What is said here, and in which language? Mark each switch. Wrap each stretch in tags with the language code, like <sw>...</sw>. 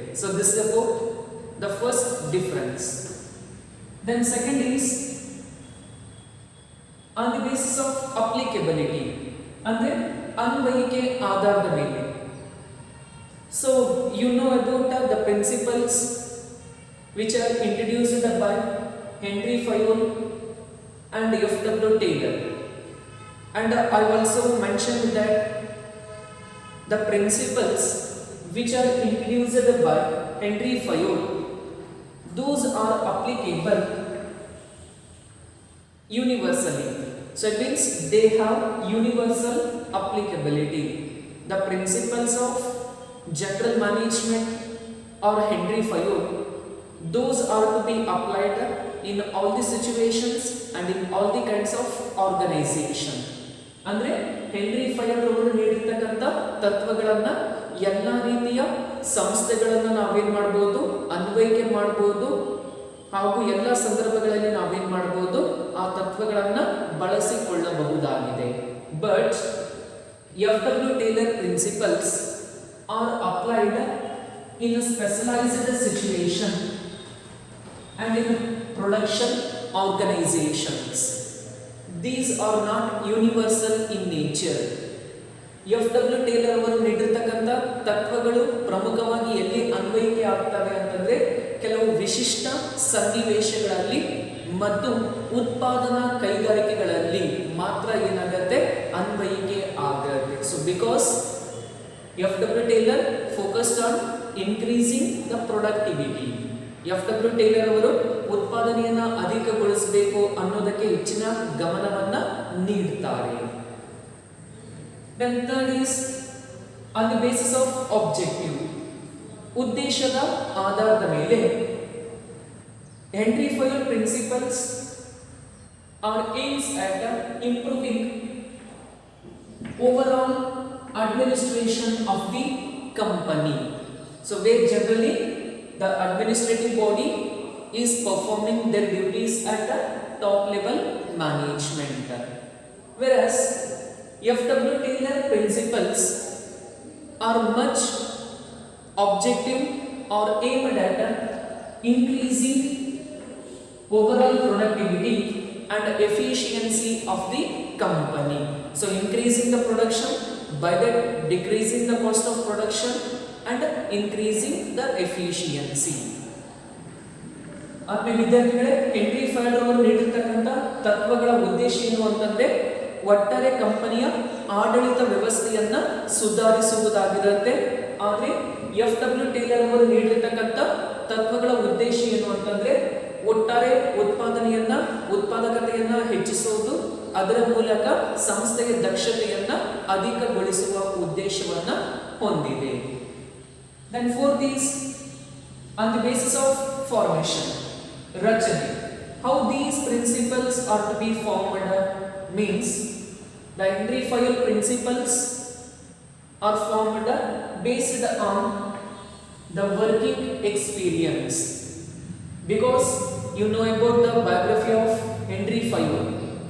<en>So this is about the first difference. Then second is on the basis of applicability,</en> <kn>ಅಂದ್ರೆ ಅನ್ವಯಿಕೆ ಆಧಾರದ ಮೇಲೆ.</kn> <en>So you know about the principles which are introduced by Henry Fayol and F.W. Taylor, and I also mentioned that the principles which are introduced by Henry Fayol, those are applicable universally. So it means they have universal applicability. The principles of general management or Henry Fayol, those are to be applied in all the situations and in all the kinds of organization.</en> <kn>ಅಂದ್ರೆ henry ಫಯೋಲ್ ಅವರು ನೀಡಿರ್ತಕ್ಕಂಥ ತತ್ವಗಳನ್ನ ಎಲ್ಲ ರೀತಿಯ ಸಂಸ್ಥೆಗಳನ್ನ ನಾವೇನ್ ಮಾಡಬಹುದು, ಅನ್ವಯಿಕೆ ಮಾಡಬಹುದು, ಹಾಗೂ ಎಲ್ಲ ಸಂದರ್ಭಗಳಲ್ಲಿ ನಾವೇನ್ ಮಾಡಬಹುದು, ಆ ತತ್ವಗಳನ್ನ ಬಳಸಿಕೊಳ್ಳಬಹುದಾಗಿದೆ.</kn> <en>But F.W. Taylor principles are applied in a specialized situation and in production organizations. These are not universal in nature. F.W.</en> <kn>Taylor ಅವರು ನೀಡಿರ್ತಕ್ಕಂಥ ತತ್ವಗಳು ಪ್ರಮುಖವಾಗಿ ಎಲ್ಲಿ ಅನ್ವಯಿಕೆ ಆಗ್ತವೆ ಅಂತಂದ್ರೆ ಕೆಲವು ವಿಶಿಷ್ಟ ಸನ್ನಿವೇಶಗಳಲ್ಲಿ ಮತ್ತು ಉತ್ಪಾದನಾ ಕೈಗಾರಿಕೆಗಳಲ್ಲಿ ಮಾತ್ರ ಏನಾಗುತ್ತೆ, ಅನ್ವಯಿಕೆ ಆಗುತ್ತೆ.</kn> <en>So because F.W. Taylor focused on increasing the productivity. F.W.</en> <kn>Taylor ಅವರು ಉತ್ಪಾದನೆಯನ್ನ ಅಧಿಕಗೊಳಿಸಬೇಕು ಅನ್ನೋದಕ್ಕೆ ಹೆಚ್ಚಿನ ಗಮನವನ್ನ ನೀಡುತ್ತಾರೆ.</kn> <en>Then third is on the basis of objective,</en> <kn>ಉದ್ದೇಶದ ಆಧಾರದ ಮೇಲೆ</kn> <en>Henry Fayol principles are aims at improving overall administration of the company. So where generally the administrative body is performing their duties at a top level management, whereas F.W. Taylor principles are much objective or aimed at increasing overall productivity and efficiency of the company. So increasing the production, by that decreasing the cost of production and increasing the efficiency.</en> <kn>ಆತ್ಮೀಯ ವಿದ್ಯಾರ್ಥಿಗಳೇ, henry fire ಅವರು ನೀಡಿರ್ತಕ್ಕಂಥ ತತ್ವಗಳ ಉದ್ದೇಶ ಏನು ಅಂತಂದ್ರೆ ಒಟ್ಟಾರೆ ಕಂಪನಿಯ ಆಡಳಿತ ವ್ಯವಸ್ಥೆಯನ್ನ ಸುಧಾರಿಸುವುದಾಗಿರುತ್ತೆ. ಆದರೆ ಎಫ್.ಡಬ್ಲ್ಯೂ. ಟೇಲರ್ ಅವರು ನೀಡಿರ್ತಕ್ಕಂಥ ತತ್ವಗಳ ಉದ್ದೇಶ ಏನು ಅಂತಂದ್ರೆ ಒಟ್ಟಾರೆ ಉತ್ಪಾದಕತೆಯನ್ನ ಹೆಚ್ಚಿಸುವುದು, ಅದರ ಮೂಲಕ ಸಂಸ್ಥೆಯ ದಕ್ಷತೆಯನ್ನ ಅಧಿಕಗೊಳಿಸುವ ಉದ್ದೇಶವನ್ನ ಹೊಂದಿದೆ.</kn> <en>Then fourth is on the basis of formation, ರಚನೆ. How these principles are to be formed means the Henry Fayol principles are formed based on the working experience, because you know about the biography of Henry Fayol.</en>